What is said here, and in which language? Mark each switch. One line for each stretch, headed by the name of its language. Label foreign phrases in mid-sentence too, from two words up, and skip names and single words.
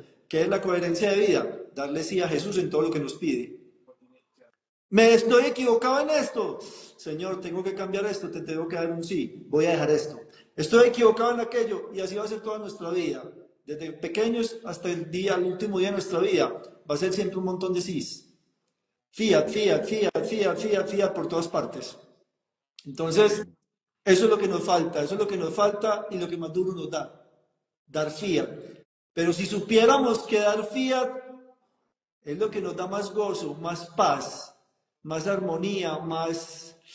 Spanish: ¿Qué es la coherencia de vida? Darle sí a Jesús en todo lo que nos pide. ¿Me estoy equivocado en esto? Señor, tengo que cambiar esto, te tengo que dar un sí, voy a dejar esto. Estoy equivocado en aquello y así va a ser toda nuestra vida. Desde pequeños hasta el último día de nuestra vida, va a ser siempre un montón de sís.
Latin: Fiat, fiat, fiat, fiat, fiat, fiat
Spanish: por todas partes. Entonces, Sí. eso es lo que nos falta, eso es lo que nos falta y lo que más duro nos da, dar fiat. Pero si supiéramos que dar fiat es lo que nos da más gozo, más paz, más armonía, más...